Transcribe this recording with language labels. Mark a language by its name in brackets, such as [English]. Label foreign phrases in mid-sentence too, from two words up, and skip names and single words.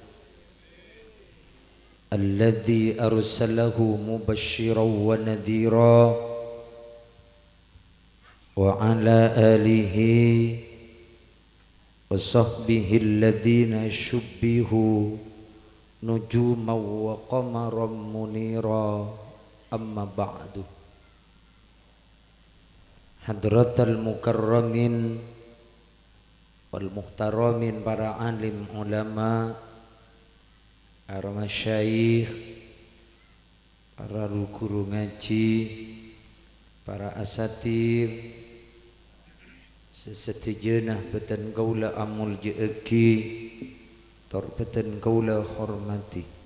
[Arabic] الذي أرسله مبشرا ونذيرا وعلى آله وصحبه الذين شبهوا نجوما وقمرا منيرا. أما بعد. حضرات المكرمين والمحترمين, [Indonesian] para alim ulama, para masyayikh, para guru ngaji, para asatir, [Madurese] sesetujenah beten kaula amul jeeki, tor beten kaula hormati.